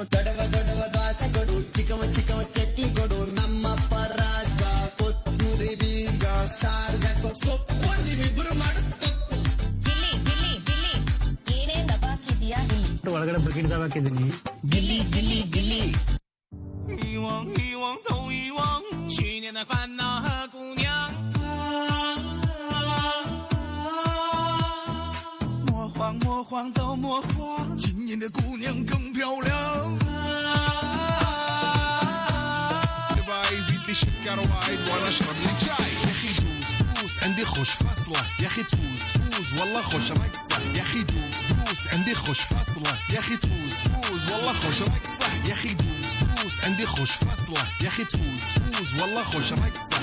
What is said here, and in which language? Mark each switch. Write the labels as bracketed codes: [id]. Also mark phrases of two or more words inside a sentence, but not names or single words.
[kn] ದೊಡ್ಡವ ದೊಡ್ಡವ ದಾಸ ಕೊಡು, ಚಿಕ್ಕವ ಚಿಕ್ಕವ ಚಕ್ಲಿ ಕೊಡು. ನಮ್ಮಪ್ಪ ರಾಜ ಕೊತ್ತೂರಿ ಬೀಗ ಸಾರ್ಗ ಸೊಪ್ಪು ನೀವಿಬ್ರು ಮಾಡು ತಪ್ಪು. ಗಿಲ್ಲಿ ಗಿಲ್ಲಿ ಗಿಲ್ಲಿ ಏನೇ ದಬಾಕಿದ್ಯಾ ಇಲ್ಲಿ ಒಳಗಡೆ ಬಕೆಟ್ ಹಾಕಿದ್ದೀನಿ. ಗಿಲ್ಲಿ ಗಿಲ್ಲಿ ಗಿಲ್ಲಿ [zh] 遗忘遗忘都遗忘，去年的烦恼和姑娘。魔幻魔幻都魔幻，今年的姑娘更漂亮。 [ar] يزيد لي سكر وايد وانا اشرب لي جاي. يا اخي دوس دوس عندي خوش فصله، يا اخي تفوز تفوز والله خوش رقصه. يا اخي دوس دوس عندي خوش فصله، يا اخي تفوز تفوز والله خوش رقصه. يا اخي دوس دوس عندي خوش فصله، يا اخي تفوز تفوز والله خوش رقصه.